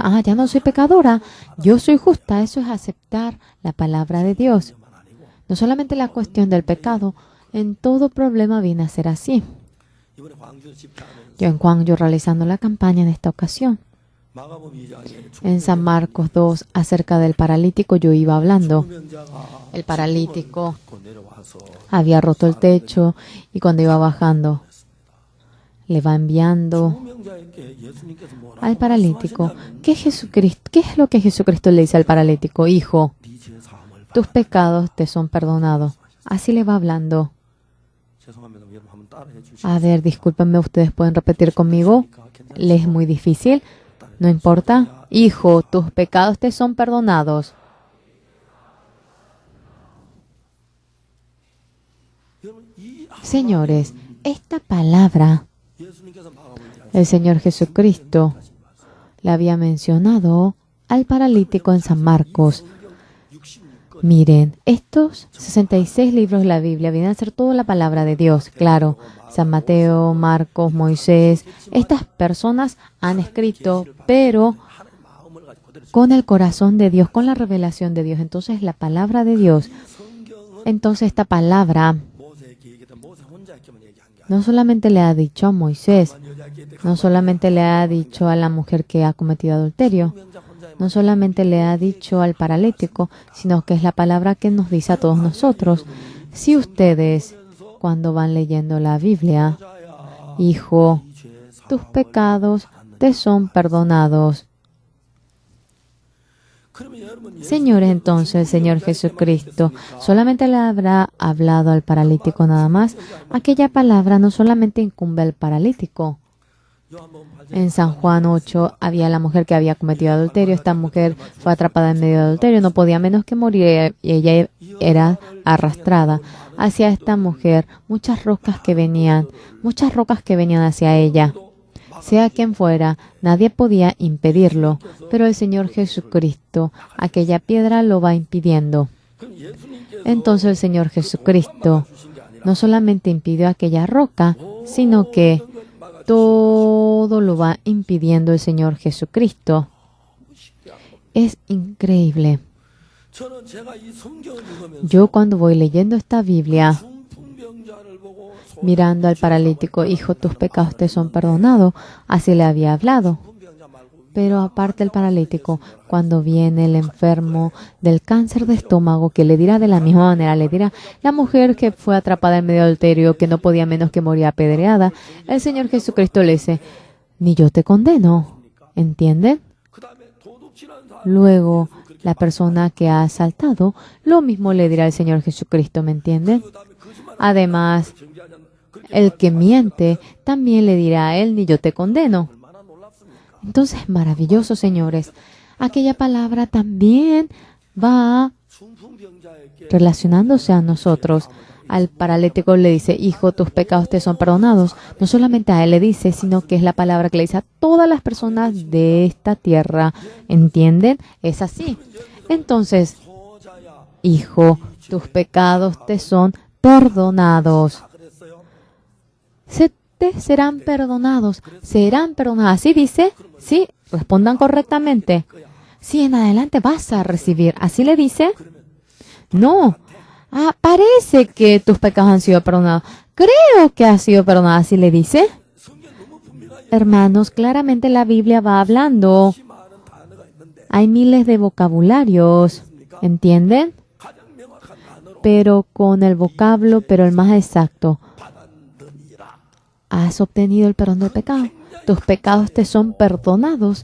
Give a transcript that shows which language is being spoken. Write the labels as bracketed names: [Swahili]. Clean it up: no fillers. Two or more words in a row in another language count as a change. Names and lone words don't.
[Spanish] Ya no soy pecadora, yo soy justa. Eso es aceptar la palabra de Dios. No solamente la cuestión del pecado, en todo problema viene a ser así. [Korean] 이번에 광주 집회하면서 [Spanish] Yo en Gwangju realizando la campaña en esta ocasión, [Korean] 마가복음 2장에 [Spanish] en San Marcos 2, acerca del paralítico, yo iba hablando. [Korean] 중병자가 [Spanish] El paralítico [Korean] 곧 내려와서 [Spanish] había roto el techo y cuando iba bajando, le va enviando [Korean] 중병자에게 예수님께서 뭐라고 [Spanish] al paralítico. [Korean] 말씀하시냐면 [Spanish] ¿Qué es lo que Jesucristo le dice al paralítico? Hijo, [Korean] 네 죄 사함을 [Spanish] tus pecados te son perdonados. Así le va hablando. [Korean] 죄송합니다. 여러분 한번 따라해 주시죠. [Spanish] A ver, discúlpenme, ustedes pueden repetir conmigo. ¿Les es muy difícil? No importa. Hijo, tus pecados te son perdonados. [Korean] 여러분 이 [Spanish] Señores, esta palabra [Korean] 예수님께서 마가복음 2장 [Spanish] el Señor Jesucristo le había mencionado al paralítico en San Marcos. [Korean] 66권 [Spanish] Miren, estos 66 libros de la Biblia vienen a ser toda la palabra de Dios. Claro, San Mateo, Marcos, Moisés, estas personas han escrito, pero [Korean] 하나님 마음을 가지고 그대로 [Spanish] con el corazón de Dios, con la revelación de Dios. Entonces, la palabra de Dios. [Korean] 성경은 [Spanish] Entonces, esta palabra [Korean] 모세에게 얘기했던 모세 혼자에게만 얘기한 게 아니라 [Spanish] no solamente le ha dicho a Moisés, [Korean] 여자에게 [Spanish] no solamente le ha dicho a la mujer que ha cometido adulterio, [Korean] 중병자 혼자에만 [Spanish] no solamente le ha dicho al paralítico, sino que es la palabra que nos dice a todos nosotros. Si ustedes, cuando van leyendo la Biblia, [Korean] 자야 [Spanish] hijo, [Korean] 이 죄 [Spanish] tus [Korean] 사함을 [Spanish] pecados te son perdonados. [Korean] 그러면 여러분 [Spanish] Señores, entonces el Señor Jesucristo solamente le habrá hablado al paralítico nada más. Aquella palabra no solamente incumbe al paralítico. [Korean] 요한복음 8장 [Spanish] En San Juan 8 había la mujer que había cometido adulterio. Esta mujer fue atrapada en medio de adulterio, no podía menos que morir y ella era arrastrada. Hacia esta mujer muchas rocas que venían hacia ella. Sea quien fuera, nadie podía impedirlo, pero el Señor Jesucristo, aquella piedra lo va impidiendo. [Korean] 그럼 예수님께서 [Spanish] Entonces el Señor Jesucristo [Korean] 주신 게 아니라 [Spanish] no solamente impidió aquella roca, sino que todo lo va impidiendo el Señor Jesucristo. Es increíble. [Korean] 저는 제가 이 성경을 읽으면서 [Spanish] Yo cuando voy leyendo esta Biblia, [Korean] 중풍병자를 보고 [Spanish] mirando al paralítico, hijo, tus pecados te son perdonados, así le había hablado. [Korean] 중풍병자 말고 [Spanish] Pero aparte el paralítico, cuando viene el enfermo del cáncer de estómago, que le dirá de la misma manera, le dirá, la mujer que fue atrapada en medio del adulterio, que no podía menos que morir apedreada, el Señor Jesucristo le dice, ni yo te condeno. ¿Entienden? [Korean] 그다음에 도둑질한 사람 [Spanish] Luego, la persona que ha asaltado, lo mismo le dirá el Señor Jesucristo, ¿me entienden? [Korean] 그다음에 거짓말 [Spanish] Además, [Korean] 정죄하지 않는 그렇게 [Spanish] el que miente también le dirá a él, ni yo te condeno. [Korean] 얼마나 놀랍습니까? [Spanish] Entonces, maravilloso, señores. Aquella palabra también va [Korean] 중풍병자에게 [Spanish] relacionándose a nosotros. Al paralítico le dice, hijo, tus pecados te son perdonados. No solamente a él le dice, sino que es la palabra que le dice a todas las personas de esta tierra. ¿Entienden? Es así. Entonces, [Korean] 저자야 [Spanish] hijo, tus pecados te son perdonados. [Korean] 다 그랬어요. [Spanish] Se te serán perdonados. Serán perdonados. ¿Así dice? Sí, respondan correctamente. Sí, en adelante vas a recibir. ¿Así le dice? No. Parece que tus pecados han sido perdonados. Creo que ha sido perdonado. ¿Así le dice? [Korean] 성경 너무 분명하게 [Spanish] Hermanos, claramente la Biblia va hablando. Hay miles de vocabularios, ¿entienden? Pero con el vocablo, pero el más exacto. Has obtenido el perdón del pecado. Tus pecados te son perdonados.